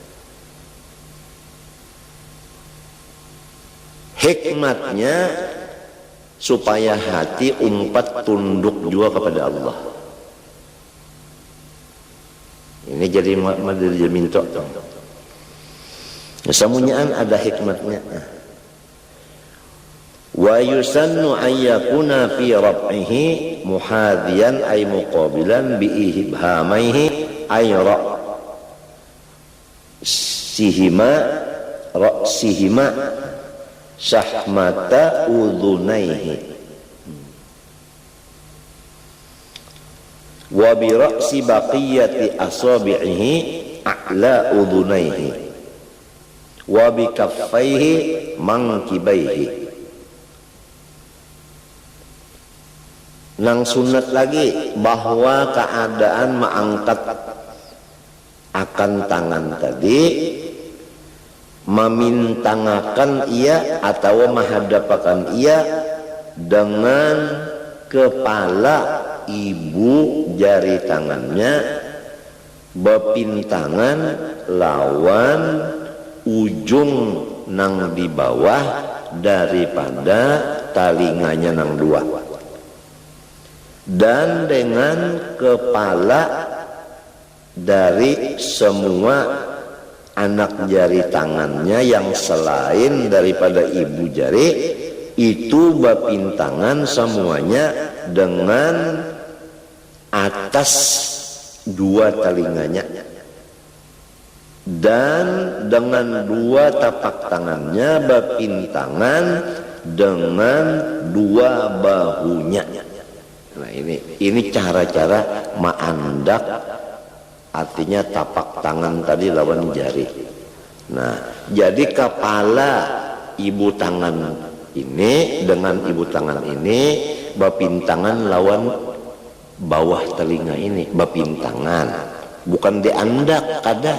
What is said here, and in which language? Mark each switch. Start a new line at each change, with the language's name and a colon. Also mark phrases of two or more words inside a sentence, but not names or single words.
Banjar: Hikmatnya supaya hati umpat tunduk juga kepada Allah. Ini jadi madil minto. Semuanya ada hikmatnya.
Arabic: ويسن أن يكون في رفعه محاذيا أي مقابلا بإبهاميه أي رأسيهما شحمة أذنيه وبرأس بقية أصابعه أعلى أذنيه وبكفيه منكبيه.
Banjar: Nang sunat lagi bahwa keadaan mengangkat akan tangan tadi memintangakan ia atau menghadapakan ia dengan kepala ibu jari tangannya bepintangan lawan ujung nang di bawah daripada talinganya nang dua, dan dengan kepala dari semua anak jari tangannya yang selain daripada ibu jari itu bapintangan semuanya dengan atas dua telinganya dan dengan dua tapak tangannya bapintangan dengan dua bahunya. Nah ini cara-cara ma'andak, artinya tapak tangan tadi lawan jari. Nah, jadi kepala ibu tangan ini dengan ibu tangan ini bapintangan lawan bawah telinga ini, bapintangan, bukan diandak kada.